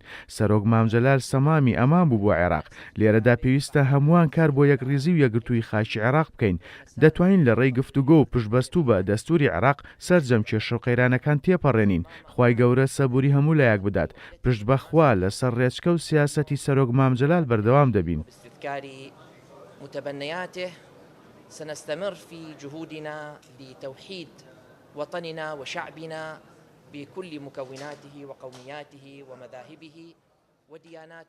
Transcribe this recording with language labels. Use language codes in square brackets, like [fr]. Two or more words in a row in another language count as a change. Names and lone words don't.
[ckb] سەرۆک مامجەلال سەمامی ئەمان بوو بۆ عێراق. لێرەدا پێویستە هەمووان کار بۆ یەکڕیزی و یەکگرتووی خاکی عێراق بکەین. دەتوانین لە ڕێی گفتوگۆ و پشتبەستوو بە دەستوری عێراق سەرجەم کێشە و قەیرانەکان تێپەڕێنین. خوای گەورە سەبووری هەموو لایەک بدات. پشت بەخوا لەسەر ڕێچکە و سیاسەتی سەرۆک مامجەلال بەردەوام دەبین. [ar] متبنياته سنستمر في جهودنا لتوحيد وطننا وشعبنا بكل مكوناته وقومياته ومذاهبه ودياناته.